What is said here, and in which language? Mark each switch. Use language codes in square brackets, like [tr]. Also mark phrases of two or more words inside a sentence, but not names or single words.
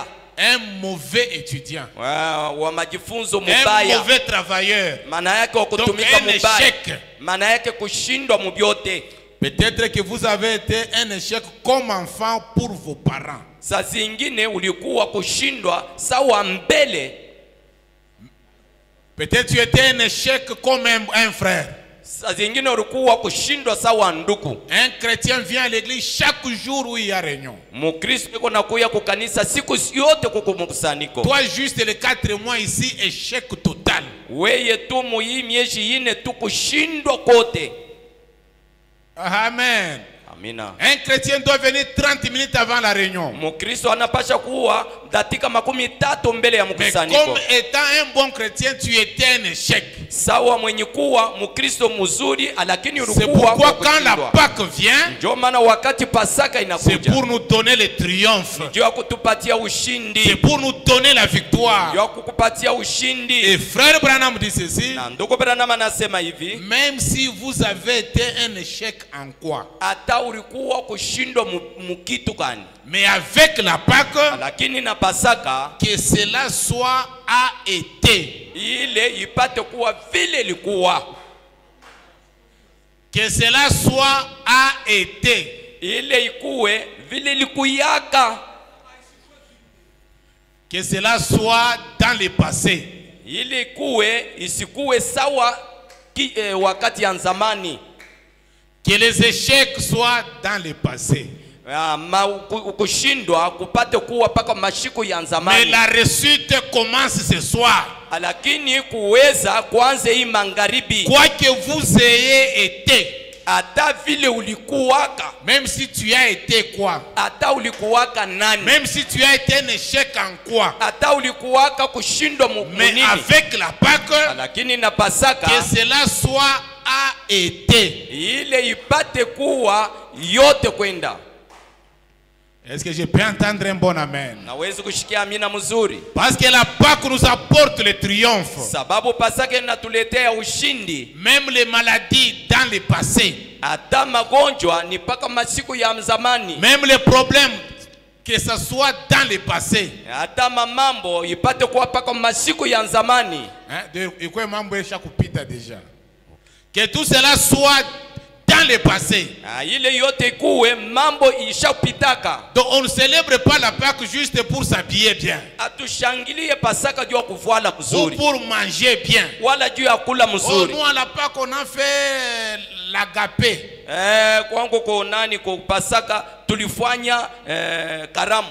[fr] Un mauvais étudiant. [sw] Wa majifunzo [fr] Un [sw] mubaya. [fr] mauvais travailleur. [sw] Maana yake kutumika [fr] Donc, un [sw] mubaya. [fr] échec. [sw] Maana yake kushindwa mubyote. [fr] Peut-être que vous avez été un échec comme enfant pour vos parents. [sw] Saa zingine ulikuwa kushindwa sawa mbele. [fr] Peut-être tu étais un échec comme un frère. [sw] Saa zingine ulikuwa kushindwa sawa ndugu. [fr] Un chrétien vient à l'église chaque jour où il y a réunion. [sw] Mukristo yuko nakuya kukanisa siku yote kuko mkusanyiko. [fr] Toi juste les 4 mois ici, échec total. [sw] Weye tu muyi miezi ine tu kushindwa kote. [fr] Amen. [sw] Amina. [fr] Un chrétien doit venir 30 minutes avant la réunion. [sw] Mukristo anapasha kuwa dakika 13 mbele ya [fr] Mais [sw] mkusanyiko. [fr] comme étant un bon chrétien, tu étais un échec. [sw] Sawa mwenye kuwa Mukristo mzuri lakini [fr] C'est [sw] ulikuwa [fr] pourquoi quand la Pâque vient, [sw] ndio maana wakati Pasaka [fr] c'est [sw] inakuja [fr] pour nous donner le triomphe. [sw] ndio ya kutupatia [fr] C'est [sw] ushindi. [fr] pour nous donner la victoire. [sw] Ndio ya kukupatia ushindi. [fr] Et frère Branham dit ceci, [sw] Na ndugu Branham anasema hivi, [fr] même si vous avez été un échec en quoi, [sw] hata ulikuwa kushindwa mukitu gani, [fr] mais avec la Pâque, [sw] lakini na Pasaka [fr] que cela soit a été. [sw] ile ipate kuwa vile ilikuwa. [fr] Que cela soit a été. [sw] Ile ikuwe vile ilikuyaka. [fr] Que cela soit dans le passé. [sw] Ile ikuwe isikuwe sawa wakati ya zamani. [fr] Que les échecs soient dans le passé. [sw] Kushindwa kupate kuwa paka mashiku ya [fr] Mais [sw] zamani. [fr] la réussite commence ce soir. [sw] Lakini kuweza kuanze hii magharibi. [fr] Quoi que vous ayez été. [sw] Hata vile ulikuwaka. [fr] Même si tu as été quoi? [sw] Hata ulikuwaka nani? [fr] Même si tu as été un échec en quoi? [sw] Hata ulikuwaka kushindwa [fr] Mais [sw] munini. [fr] avec la Pâque, [sw] Lakini na Pasaka [fr] que cela soit a été. [sw] ile ipate kuwa yote kwenda. [fr] Est-ce que je peux entendre un bon amen? [sw] Nawezi kushikia amina mzuri. [fr] Parce que la Pâque nous apporte le triomphe. [sw] Sababu Pasaka inatuletea ushindi. [fr] Même les maladies dans le passé. [sw] Hata magonjwa ni paka masiku ya zamani. [fr] Même les problèmes, que ce soit dans le passé. [sw] Hata mambo ipate kuwa paka masiku ya zamani. [fr] Que tout cela soit dans le passé. [sw] Ile yote ikuwe mambo ishapitaka. [fr] Donc on ne célèbre pas la Pâque juste pour s'habiller bien. [sw] Atushangilie Pasaka juu ya kuvala [fr] Ou [sw] mzuri. [fr] pour manger bien. [sw] Wala juu ya kula [fr] Oh, [sw] mzuri. [fr] nous à la Pâque on a fait l'agapé. [sw] Kwangu kwa nani kwa Pasaka tulifanya karamu.